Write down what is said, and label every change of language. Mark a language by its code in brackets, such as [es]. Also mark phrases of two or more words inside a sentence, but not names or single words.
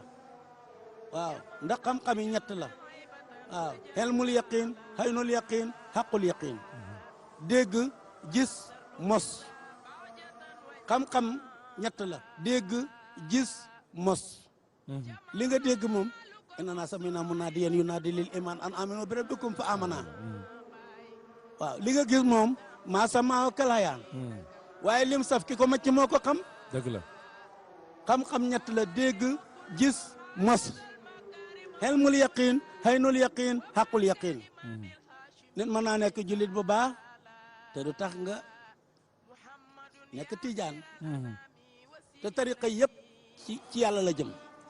[wo] waaw ndax xam-xam yi ñett la waaw [ar] علم اليقين عين اليقين حق اليقين [wo] dégg gis mos xam-xam ñett la dégg gis mos li nga dégg moom [ar] إننا سمعنا مناديا ينادي للإيمان أن آمنوا بربكم فآمنا [wo] waaw li nga gis moom maa samaaw kalayaan waaye lim saf ki ko macc moo ko xam dëgg la xam-xam ñett la dégg gis mos [ar] علم اليقين عين اليقين حق اليقين [wo] nit mën naa nekk jullit bu baax te du tax nga nekk Tijaan te tariqa yëpp ci yàlla la jëm